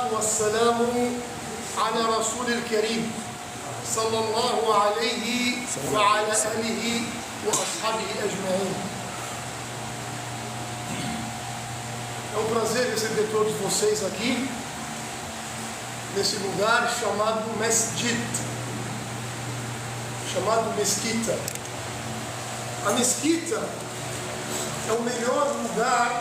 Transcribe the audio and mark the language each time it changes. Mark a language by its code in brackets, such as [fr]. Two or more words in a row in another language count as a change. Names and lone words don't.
[ar] والسلام على رسول الكريم صلى الله عليه وعلى آله وأصحابه أجمعين. [pt] É um prazer receber todos vocês aqui, nesse lugar chamado Mesjid, chamado Mesquita. A Mesquita é o melhor lugar.